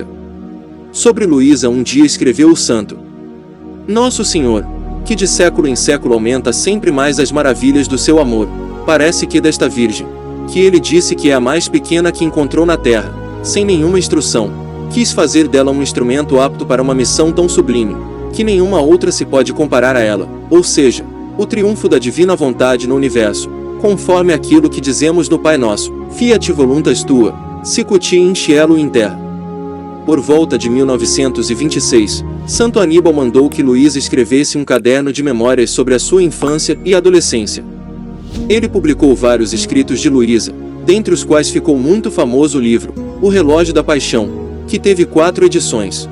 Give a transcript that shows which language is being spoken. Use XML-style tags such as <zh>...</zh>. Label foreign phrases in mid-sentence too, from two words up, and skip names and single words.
<pt>Sobre Luísa um dia escreveu o santo: Nosso Senhor, que de século em século aumenta sempre mais as maravilhas do seu amor, parece que desta Virgem, que ele disse que é a mais pequena que encontrou na terra, sem nenhuma instrução, quis fazer dela um instrumento apto para uma missão tão sublime, que nenhuma outra se pode comparar a ela, ou seja, o triunfo da divina vontade no universo, conforme aquilo que dizemos no Pai Nosso,</pt> <la>Fiat voluntas tua, sicut in cielo in terra.</la> <pt>Por volta de 1926, Santo Aníbal mandou que Luísa escrevesse um caderno de memórias sobre a sua infância e adolescência. Ele publicou vários escritos de Luísa, dentre os quais ficou muito famoso o livro, O Relógio da Paixão, que teve 4 edições.</pt>